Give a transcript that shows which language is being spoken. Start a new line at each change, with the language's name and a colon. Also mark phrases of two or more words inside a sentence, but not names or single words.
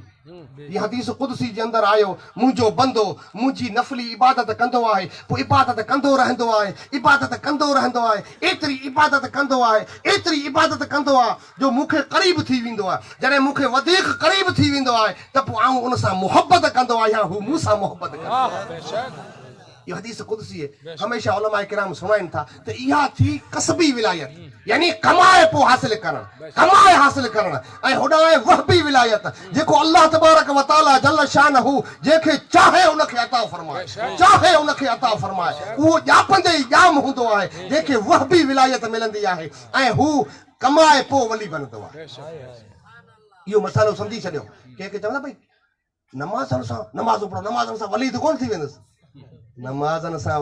Sindhi: ये हदीस कुदसी जे अंदर आयो मुंहिंजो बंदो मुंहिंजी नफ़ली इबादत कंदो आहे पोइ इबादत कंदो रहंदो आहे इबादत कंदो रहंदो आहे एतिरी इबादत कंदो आहे एतिरी इबादत कंदो आहे जो मूंखे क़रीब थी वेंदो आहे जॾहिं मूंखे वधीक क़रीब थी वेंदो आहे त पोइ आऊं उन सां मुहबत कंदो आहियां हू मूं सां मुहबत कंदो आहे ये हदीस कुदसी है हमेशा उलमा किराम सुनाइनि था त इहा थी कसबी विलायत यानी कमाए पोइ हासिल करणु कमाए हासिल करणु ऐं होॾां वहबी विलायत जेको
Arabic: الله تبارك وتعالى جل شانه
Sindhi: जंहिंखे चाहे उनखे अता फरमाए चाहे उनखे अता फरमाए उहो ॼापंदे ई ॼाम हूंदो आहे जंहिंखे वहबी विलायत मिलंदी आहे ऐं हू कमाए पोइ वली बनंदो आहे इहो मसालो सम्झी छॾियो कंहिंखे चवंदा भई नमाज़नि सां नमाज़ूं पढ़ो नमाज़नि सां वली त कोन थी वेंदुसि नमाज़नि सां